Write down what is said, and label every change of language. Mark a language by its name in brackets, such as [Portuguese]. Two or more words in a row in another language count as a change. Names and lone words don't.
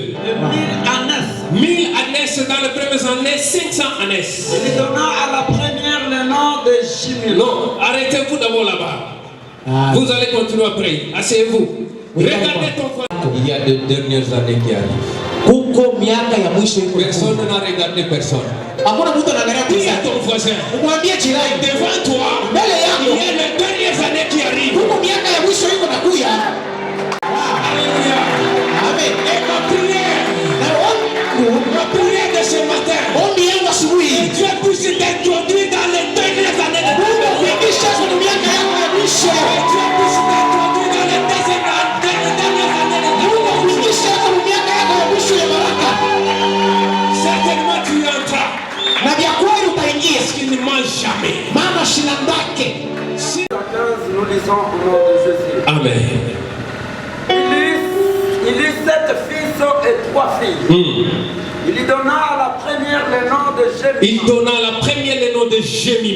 [French] et 1000 ânes. 1000 ânes dans les premières années, 500 ânes. Il donna à la première le nom de Chimil. Non, arrêtez-vous d'abord là-bas. Ah. Vous allez continuer après. Asseyez-vous. Regardez ton frère. Il y a des dernières années qui arrivent. [Swahili] Huko miaka ya mwisho iko. [French] Personne n'a regardé personne. [Swahili] Hakuna mtu anaangalia [French] Dis [Swahili] pesa. [French] à ton voisin. [Swahili] Umwambie jirani [French] Devant toi, [Swahili] mbele [French] il [Swahili] yako. [French] y a les dernières années qui arrivent. [Swahili] Huko miaka ya mwisho iko nakuya. [French] Alléluia. Amen. Et ma prière, [Swahili] Na wangu [French] ma prière de ce matin, [Swahili] ombi yangu asubuhi. [French] Dieu puisse t'introduire dans les dernières années de ta [Swahili] Mungu [French] vie. [Swahili] kuingisha kwenye miaka yako ya mwisho. [French] Dieu puisse t'introduire dans les dernières années de ta [Swahili] Mungu [French] vie. [Swahili] kuingisha kwenye miaka yako ya mwisho ya baraka. [French] Certainement tu y entras. [Swahili] Na vya kweli utaingia. [French] Parce qu'il ne mange jamais. [Swahili] Mama shinandake. [French] À 15, nous lisons au nom de Jésus. Amen. Il eut 7 fils et 3 filles. Il lui donna à la première le nom de Il Jémi, donna à la première le nom de Jémima,